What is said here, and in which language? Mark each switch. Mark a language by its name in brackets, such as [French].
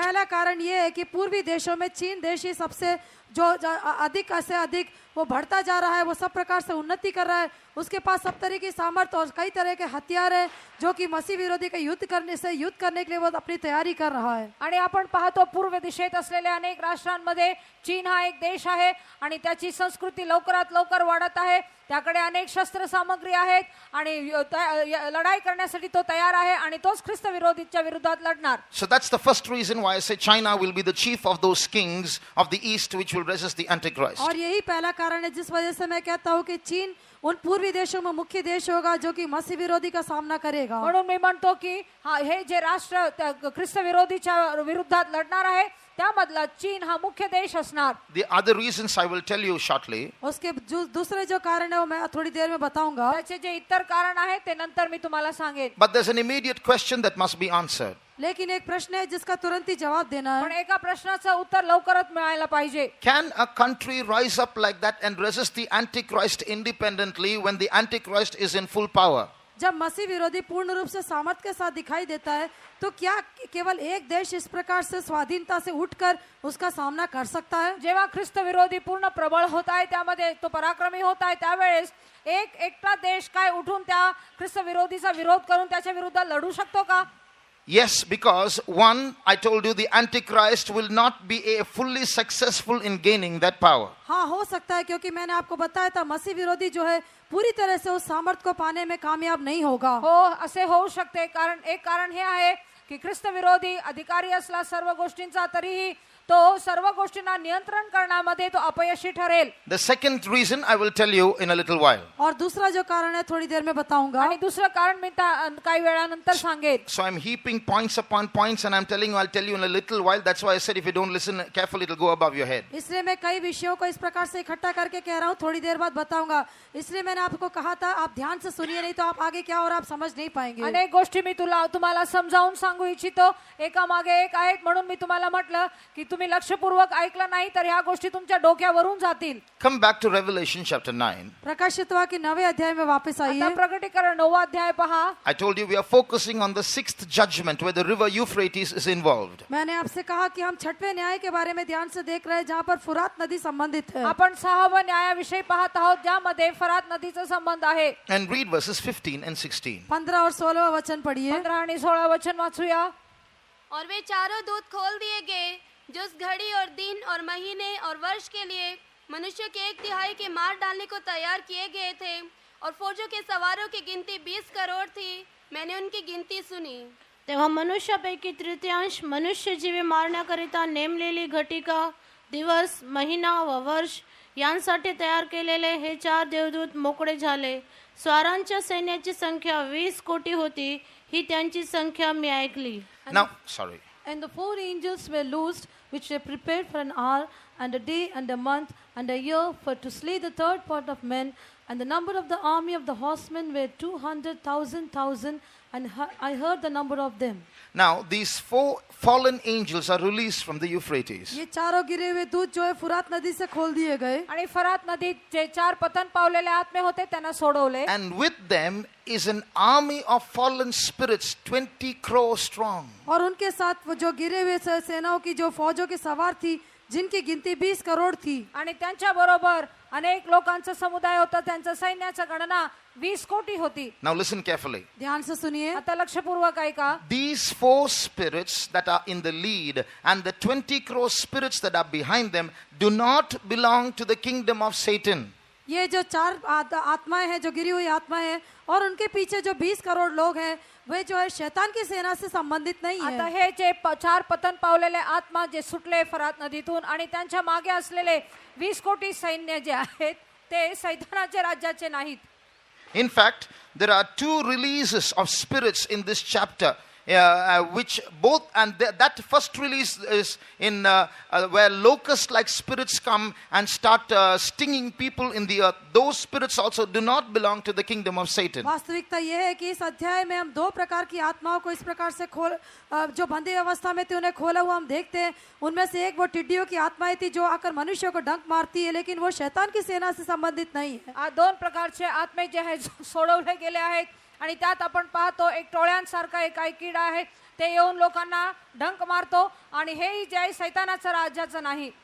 [Hindi] पहला कारण ये है कि पूर्वी देशों में चीन देश ही सबसे जो अधिक से अधिक वो बढ़ता जा रहा है, वो सब प्रकार से उन्नति कर रहा है. उसके पास सब तरह की सामर्थ्य और कई तरह के हथियार हैं जो कि मसीह विरोधी का युद्ध करने के लिए वो अपनी तैयारी कर रहा है. [Marathi] आणि आपण पाहतो पूर्व दिशेत असलेल्या अनेक राष्ट्रांमध्ये चीन हा एक देश आहे आणि त्याची संस्कृती लवकरात लवकर वाढत आहे. त्याकडे अनेक शस्त्र सामग्री आहेत आणि लढाई करण्यासाठी तो तयार आहे आणि तोच ख्रिस्त विरोधीच्या विरोधात लढणार. [English] So that's the first reason why I say China will be the chief of those kings of the east which will resist the Antichrist. [Hindi] और यही पहला कारण है जिस वजह से मैं कहता हूँ कि चीन उन पूर्वी देशों में मुख्य देश होगा जो कि मसीह विरोधी का सामना करेगा. [Marathi] म्हणून मी म्हणतो की हे जे राष्ट्र ख्रिस्त विरोधीच्या विरोधात लढणार आहे त्यामधला चीन हा मुख्य देश असणार. [English] The other reasons I will tell you shortly. [Hindi] उसके दूसरे जो कारण है वो मैं थोड़ी देर में बताऊंगा. [Marathi] त्याचे जे इतर कारण आहे ते नंतर मी तुम्हाला सांगेन. [English] But there's an immediate question that must be answered. [Hindi] लेकिन एक प्रश्न है जिसका तुरंत ही जवाब देना [Marathi] पण [Hindi] है. [Marathi] एका प्रश्नाचं उत्तर लवकरच मिळायला पाहिजे. [English] Can a country rise up like that and resist the Antichrist independently when the Antichrist is in full power? [Hindi] जब मसीह विरोधी पूर्ण रूप से सामर्थ्य के साथ दिखाई देता है तो क्या केवल एक देश इस प्रकार से स्वाधीनता से उठकर उसका सामना कर सकता है? [Marathi] जेव्हा ख्रिस्त विरोधी पूर्ण प्रबळ होत आहे त्यामध्ये तो पराक्रमी होत आहे त्यावेळेस एकटा देश काय उठून त्या ख्रिस्त विरोधीचा विरोध करून त्याच्या विरुद्ध लढू शकतो का? [English] Yes, because one, I told you, the Antichrist will not be fully successful in gaining that power. [Hindi] हाँ हो सकता है क्योंकि मैंने आपको बताया था मसीह विरोधी जो है पूरी तरह से उस सामर्थ्य को पाने में कामयाब नहीं होगा. [Marathi] हो असे होऊ शकते. एक कारण हे आहे की ख्रिस्त विरोधी अधिकारी असला सर्व गोष्टींचा तरीही तो सर्व गोष्टींना नियंत्रण करण्यामध्ये तो अपयशी ठरेल. [English] The second reason I will tell you in a little while. [Hindi] और दूसरा जो कारण है थोड़ी देर में बताऊंगा. [Marathi] आणि दुसरं कारण मी काही वेळानंतर सांगेन. [English] So I'm heaping points upon points and I'm telling you, I'll tell you in a little while. That's why I said if you don't listen carefully, it'll go above your head. [Hindi] इसलिए मैं कई विषयों को इस प्रकार से इकट्ठा करके कह रहा हूँ, थोड़ी देर बाद बताऊंगा. इसलिए मैंने आपको कहा था आप ध्यान से सुनिए, नहीं तो आप आगे क्या और आप समझ नहीं पाएंगे. [Marathi] अनेक गोष्टी मी तुम्हाला समजावून सांगू इच्छितो. एका मागे एक आहेत म्हणून मी तुम्हाला म्हटलं की तुम्ही लक्षपूर्वक ऐकलं नाही तर ह्या गोष्टी तुमच्या डोक्यावरून जातील. [English] Come back to Revelation chapter 9. [Hindi] प्रकाशित वाक्य 9वें अध्याय में वापस आइए. [Marathi] आता प्रकटीकरण 9वां अध्याय पहा. [English] I told you we are focusing on the 6th judgment where the river Euphrates is involved. [Hindi] मैंने आपसे कहा कि हम 6वें न्याय के बारे में ध्यान से देख रहे हैं जहाँ पर फुरात नदी संबंधित है. [Marathi] आपण 6व्या न्यायाविषयी पाहत आहोत ज्यामध्ये फरात नदीचा संबंध आहे. [English] And read verses 15 and 16. [Hindi] 15 और 16 वचन पढ़िए. [Marathi] 15 आणि 16 वचन वाचूया. [Hindi] और वे चारों दूत खोल दिए गए जो उस घड़ी और दिन और महीने और वर्ष के लिए मनुष्य के 1/3 के मार डालने को तैयार किए गए थे और फौजों के सवारों की गिनती 20 करोड़ थी. मैंने उनकी गिनती सुनी. [Marathi] तेव्हा मनुष्यापैकी तृतीयांश मनुष्यजीवी मारण्याकरिता नेमलेली घटिका, दिवस, महिना व वर्ष यांसाठी तयार केलेले हे 4 देवदूत मोकळे झाले. स्वारांच्या सैन्याची संख्या 20 कोटी होती. ही त्यांची संख्या मी ऐकली. [English] Now, sorry. And the 4 angels were loosed, which were prepared for an hour, and a day, and a month, and a year, for to slay the third part of men. And the number of the army of the horsemen were 200,000, and I heard the number of them. Now, these 4 fallen angels are released from the Euphrates. [Hindi] ये चारों गिरे हुए दूत जो है फुरात नदी से खोल दिए गए, [Marathi] आणि फरात नदीत जे 4 पतन पावलेले आत्मे होते त्यांना सोडवले. [English] And with them is an army of fallen spirits, 20 crores strong. [Hindi] और उनके साथ वो जो गिरे हुए सेनाओं की जो फौजों की सवार थी, जिनकी गिनती 20 करोड़ थी. [Marathi] आणि त्यांच्या बरोबर अनेक लोकांचा समुदाय होता. त्यांच्या सैन्याची गणना 20 कोटी होती. [English] Now listen carefully. [Hindi] ध्यान से सुनिए. [Marathi] आता लक्षपूर्वक ऐका. [English] These 4 spirits that are in the lead and the 20 crore spirits that are behind them do not belong to the kingdom of Satan. [Hindi] ये जो 4 आत्माएं हैं, जो गिरी हुई आत्माएं हैं, और उनके पीछे जो 20 करोड़ लोग हैं, वे जो है शैतान की सेना से संबंधित नहीं [Marathi] आता [Hindi] है. [Marathi] हे जे 4 पतन पावलेले आत्मा जे सुटले फरात नदीतून आणि त्यांच्या मागे असलेले 20 कोटी सैन्य जे आहेत ते सैतानाच्या राज्याचे नाहीत. [English] In fact, there are 2 releases of spirits in this chapter, which both, and that first release is in where locust-like spirits come and start stinging people in the earth. Those spirits also do not belong to the kingdom of Satan. [Hindi] वास्तविकता यह है कि इस अध्याय में हम 2 प्रकार की आत्माओं को इस प्रकार से जो बंदी अवस्था में थी उन्हें खोला हुआ हम देखते हैं. उनमें से एक वो टिड्डियों की आत्माएं थी जो आकर मनुष्यों को डंक मारती है, लेकिन वो शैतान की सेना से संबंधित नहीं है. [Marathi] 2 प्रकारचे आत्मे जे आहेत सोडवले गेले आहेत आणि त्यात आपण पाहतो एक टोळ्यांसारखा एक किडा आहे. ते येऊन लोकांना डंक मारतो आणि हेही जे आहे सैतानाच्या राज्याचं नाही.